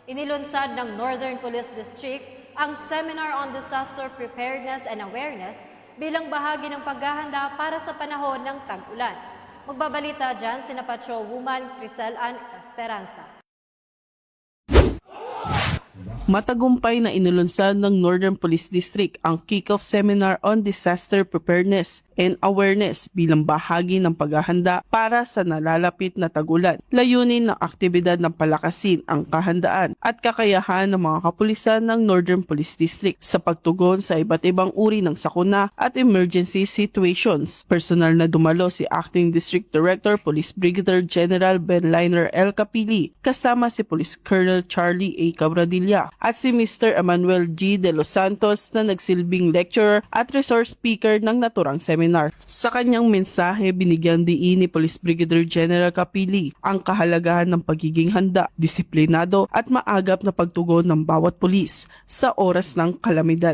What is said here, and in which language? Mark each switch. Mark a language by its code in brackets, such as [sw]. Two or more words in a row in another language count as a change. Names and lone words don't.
[tl] Inilunsad ng Northern Police District ang [en] Seminar on Disaster Preparedness and Awareness [tl] bilang bahagi ng paghahanda para sa panahon ng tag-ulan. Magbabalita dyan sina Patrolwoman Crisel Ann Esperanza. Matagumpay na inilunsad ng Northern Police District ang [en] kick-off seminar on disaster preparedness and awareness [tl] bilang bahagi ng paghahanda para sa nalalapit na tag-ulan. Layunin ng aktibidad ng palakasin ang kahandaan at kakayahan ng mga kapulisan ng Northern Police District sa pagtugon sa iba't ibang uri ng sakuna at [en] emergency situations. [tl] Personal na dumalo si Acting District Director Police Brigadier General Ben Liner L. Capili kasama si Police Colonel Charlie A. Cabradilla at si Mr. Emmanuel G. De Los Santos na nagsilbing lecturer at resource speaker ng naturang seminar. Sa kanyang mensahe, binigyan diin ni Police Brigadier General Capili ang kahalagahan ng pagiging handa, disiplinado at maagap na pagtugon ng bawat pulis sa oras ng kalamidad.